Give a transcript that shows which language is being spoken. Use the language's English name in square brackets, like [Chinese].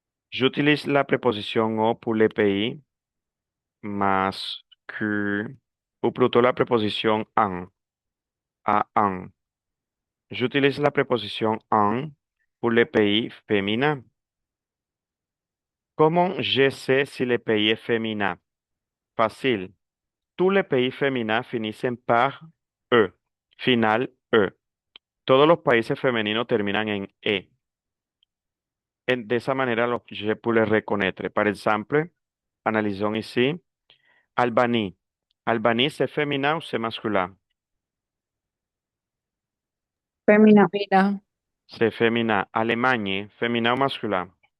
[French] J'utilise la préposition au pour les pays masculins, ou plutôt la préposition en, à en. J'utilise la préposition en pour les pays féminins. Comment je sais si le pays est féminin? Facile. Tous les pays féminins finissent par E. Final E. [Spanish] Todos los países femeninos terminan en E. De esa manera, [French] je peux les reconnaître. Par exemple, analysons ici. Albanie. Albanie, c'est féminin ou c'est masculin? Femina, Femina. C'est féminin. Allemagne, féminin ou masculin?